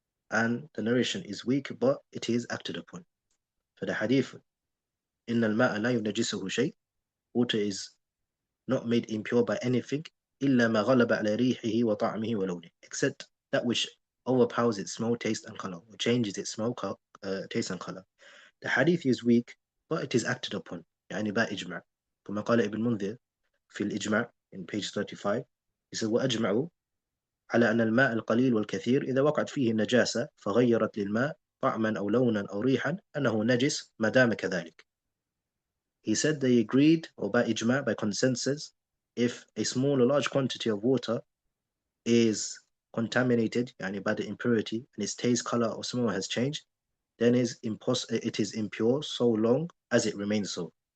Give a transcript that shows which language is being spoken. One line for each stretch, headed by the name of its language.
English: And the narration is weak, but it is acted upon. For the hadith,
Arabic: إِنَّ الْمَاءَ لَا يُنَجِّسُهُ شَيْءٍ,
English: water is not made impure by anything,
Arabic: إِلَّا مَا غَلَبَ عَلَى رِيحِهِ وَطَعْمِهِ وَلَوْنِهِ,
English: except that which overpowers its smell, taste, and color, or changes its smell, taste, and color. The hadith is weak, but it is acted upon, يعني by إجماع.
Arabic: كما قال ابن منذر في الإجماع
English: in page 35, he said,
Arabic: وأجمعوا على أن الماء القليل والكثير إذا وقعت فيه النجاسة فغيرت للماء طعما أو لونا أو ريحا أنه نجس ما دام كذلك.
English: He said they agreed, or by ijma', by consensus, if a small or large quantity of water is contaminated, yani by the impurity, and its taste, color, or smell has changed, then it is impure so long as it remains so.